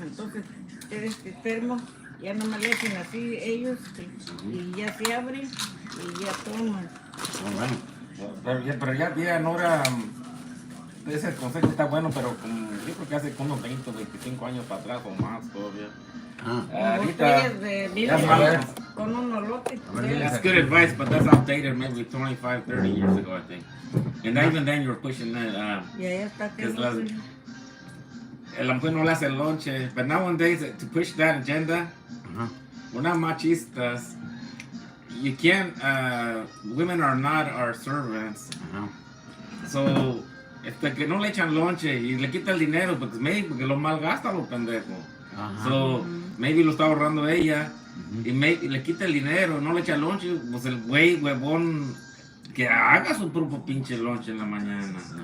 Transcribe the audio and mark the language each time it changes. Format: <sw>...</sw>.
<es>Entonces, este termo ya nomás le echan así ellos y ya se abre y ya toman. Pero ya no era. Ese consejo está bueno, pero yo creo que hace como 20 o 25 años para atrás o más todavía. Botellas de vidrio con un olote.</es> <en>It's good advice, but that's outdated maybe 25, 30 years ago, I think. And even then you were pushing that.</en> <es>Ya está que La mujer no le hace el lonche.</es> <en>But nowadays, to push that agenda, we're not machistas. You can't, women are not our servants.</en> <es>So, que no le echan lonche y le quita el dinero, porque lo malgasta los pendejos. So, maybe lo está ahorrando ella y le quita el dinero, no le echa lonche, pues el güey, huevón, que haga su propio pinche lonche en la mañana.</es>